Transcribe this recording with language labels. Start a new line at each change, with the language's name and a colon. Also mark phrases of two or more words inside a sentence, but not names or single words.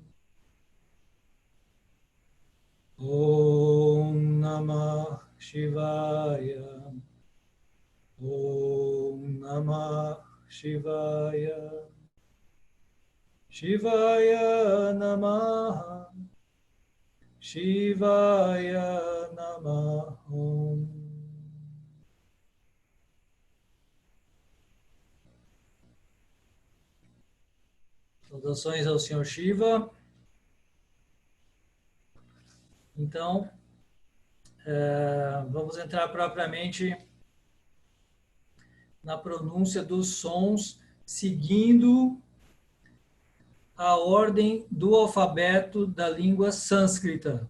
Sanskrit: Om Namah Shivaya. Om Namah Shivaya. Shivaya Namaha. Shivaya Namaha.
Portuguese: Saudações ao Senhor Shiva. Então, vamos entrar propriamente na pronúncia dos sons, seguindo a ordem do alfabeto da língua sânscrita.